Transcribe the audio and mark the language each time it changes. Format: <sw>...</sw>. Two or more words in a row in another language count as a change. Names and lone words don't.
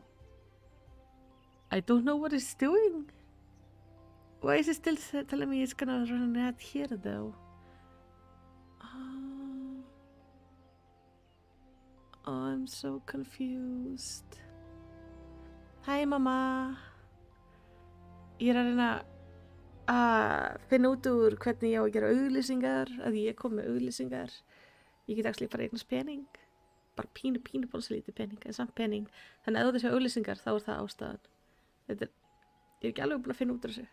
<en>I don't know what it's doing. Why is it still telling me it's gonna run an ad here though? I'm so confused. Hi mamma.</en> <is>Ég er að reyna að finna út úr hvernig ég á að gera auglýsingar, að ég kom með auglýsingar. Ég get actually bara eignast pening, bara pínu bólsalítið pening, en samt pening. Þannig að ef þessi auglýsingar þá er það ástæðan. Ég er ekki alveg búin að finna út úr þessu.</is>